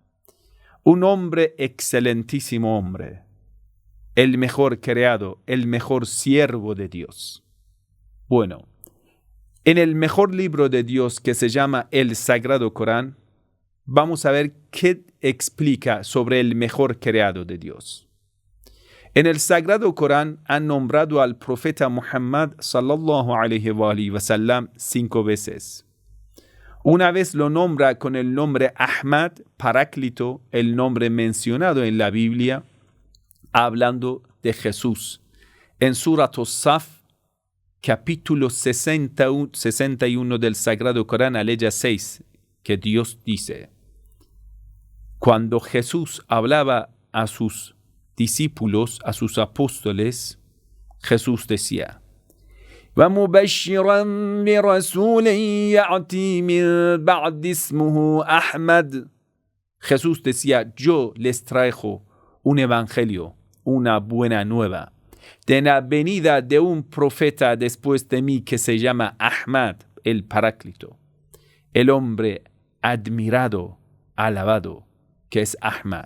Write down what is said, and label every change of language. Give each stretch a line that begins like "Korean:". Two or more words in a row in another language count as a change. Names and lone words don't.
Spanish: Un hombre excelentísimo hombre. El mejor creado, el mejor siervo de Dios. Bueno, en el mejor libro de Dios que se llama el Sagrado Corán, vamos a ver qué explica sobre el mejor creado de Dios. En el Sagrado Corán han nombrado al profeta Muhammad
Arabic: صلى الله عليه وسلم
Spanish: 5 veces. Una vez lo nombra con el nombre Ahmad, Paráclito, el nombre mencionado en la Biblia, hablando de Jesús. En
Arabic: سورة الصف,
Spanish: capítulo 61 del Sagrado Corán, aleya 6, que Dios dice: cuando Jesús hablaba a sus discípulos, a sus apóstoles, Jesús decía:
Arabic: وَمُبَشِّرًا بِرَسُولٍ يَأْتِي مِن بَعْدِ اسْمُهُ أَحْمَدُ.
Spanish: Jesús decía: yo les traigo un evangelio, una buena nueva, de la venida de un profeta después de mí que se llama Ahmad, el Paráclito, el hombre admirado, alabado, que es Ahmad.